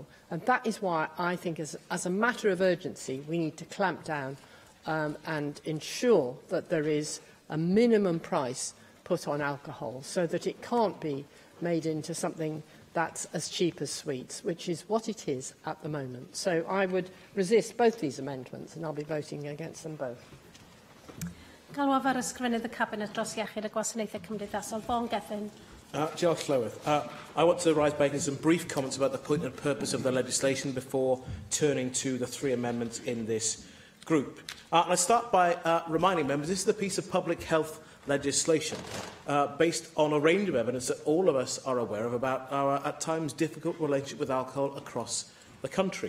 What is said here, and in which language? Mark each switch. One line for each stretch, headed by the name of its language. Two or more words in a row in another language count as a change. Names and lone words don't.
English: And that is why I think as a matter of urgency, we need to clamp down and ensure that there is a minimum price put on alcohol so that it can't be made into something that's as cheap as sweets, which is what it is at the moment. So I would resist both these amendments and I'll be voting against them both.
Welsh: Galwaf ar ysgrifennydd y Cabinet dros iechyd a gwasanaethau cymdeithasol. Vaughan Gethin. Diolch, Llywydd.
English: I want to rise by making some brief comments about the point and purpose of the legislation before turning to the 3 amendments in this group. I start by reminding members this is a piece of public health legislation based on a range of evidence that all of us are aware of about our, at times, difficult relationship with alcohol across the country.